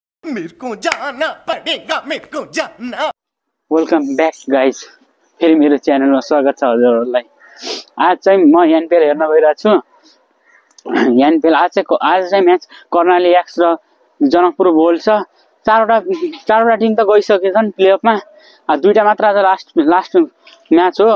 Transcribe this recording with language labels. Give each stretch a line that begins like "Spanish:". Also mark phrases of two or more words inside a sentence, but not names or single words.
Hindi: मेरे को जाना पड़ेगा, मेरे को जाना।
English: welcome back guys,
Nepali: फेरि मेरो च्यानलमा स्वागत छ हजुरहरूलाई। आज चाहिँ म एनपिएल हेर्न गइरहेको छु। एनपिएल आज चाहिँ म्याच कर्णाली एक्स र जनकपुर बोल्ड छ। चारवटा टिम त गइसकेछन् प्लेअफमा, दुईटा मात्र आज लास्ट म्याच हो।